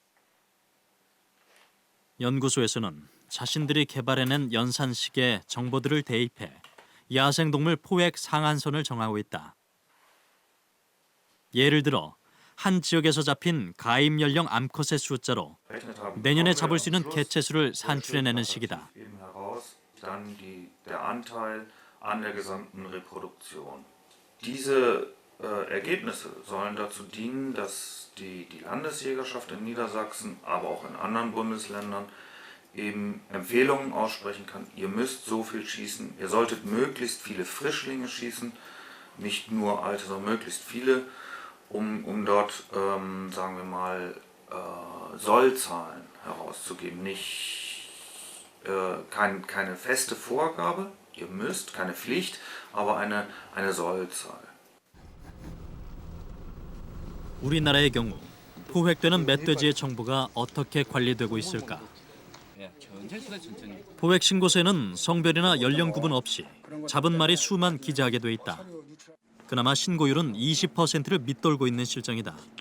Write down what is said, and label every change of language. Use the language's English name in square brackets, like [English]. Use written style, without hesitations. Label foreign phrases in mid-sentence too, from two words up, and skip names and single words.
[Korean] 연구소에서는 자신들이 개발해낸 연산식에 정보들을 대입해 야생동물 포획 상한선을 정하고 있다. 예를 들어 한 지역에서 잡힌 가입 연령 암컷의 숫자로 내년에 잡을 수 있는 개체수를 산출해내는 식이다. [German] Dann der Anteil an der gesamten Reproduktion. Diese Ergebnisse sollen dazu dienen, dass die Landesjägerschaft in Niedersachsen, aber auch in anderen Bundesländern eben Empfehlungen aussprechen kann. Ihr müsst so viel schießen, ihr solltet möglichst viele Frischlinge schießen, nicht nur alte, sondern möglichst viele, um dort, sagen wir mal, Sollzahlen herauszugeben. Keine feste Vorgabe, ihr müsst, keine Pflicht, aber eine Sollzahl. [Korean] 우리나라의 경우 포획되는 멧돼지의 정보가 어떻게 관리되고 있을까? 포획 신고서에는 성별이나 연령 구분 없이 잡은 말이 수만 기재하게 돼 있다. 그나마 신고율은 20%를 밑돌고 있는 실정이다.